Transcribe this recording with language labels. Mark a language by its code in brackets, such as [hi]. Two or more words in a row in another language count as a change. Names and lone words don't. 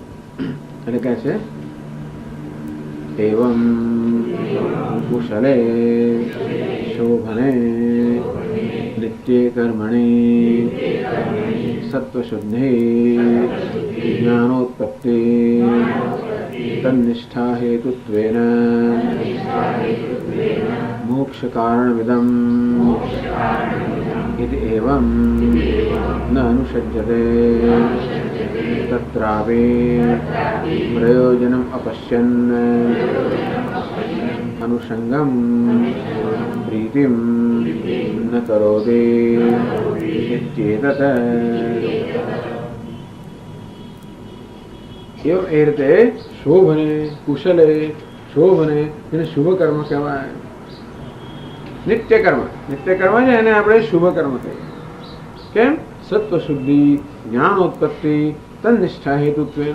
[gu] એટલે કહે છે [sa] એવમ કુશલે શોભને નિત્ય કર્મણિ સત્વશુદ્ધિ જ્ઞાનોત્પત્તિ તન્નિષ્ઠા હેતુત્વેન મોક્ષ કારણમિદં इति एवं न अनुषज्यते तत्रापि प्रयोजनम् अपश्यन् अनुषंगं प्रीतिं न करोति इत्येतत्. [gu] એમ એ રીતે શોભને કુશલે શોભને એને શુભ કર્મ કહેવાય. નિત્ય કર્મ છે એને આપણે શુભ કર્મ કહીએ. કેમ? [sa] સત્વ શુદ્ધિ, જ્ઞાનોત્પત્તિ, તન્નિષ્ઠા હેતુત્વેન.